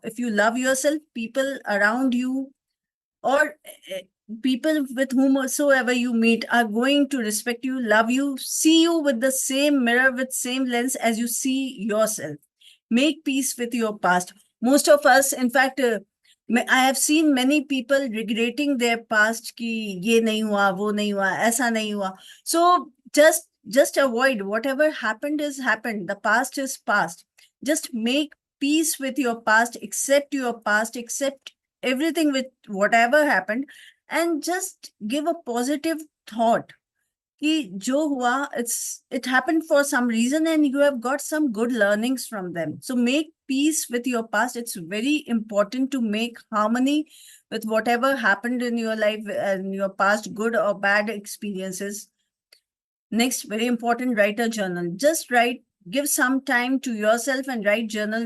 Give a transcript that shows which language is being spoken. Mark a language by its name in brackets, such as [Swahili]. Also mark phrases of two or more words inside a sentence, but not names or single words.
[English] If you love yourself, people around you or people with whomsoever you meet are going to respect you, love you, see you with the same mirror, with same lens as you see yourself. Make peace with your past. Most of us, in fact, I have seen many people regretting their past [Hindi] कि ये नहीं हुआ, वो नहीं हुआ, ऐसा नहीं हुआ. [English] So just avoid whatever happened is happened. The past is past. Just make peace with your past, accept your past, accept everything with whatever happened, and just give a positive thought कि जो हुआ, it happened for some reason and you have got some good learnings from them. So make peace with your past. It's very important to make harmony with whatever happened in your life and your past, good or bad experiences. Next, very important, write a journal. Just write, give some time to yourself and write journal.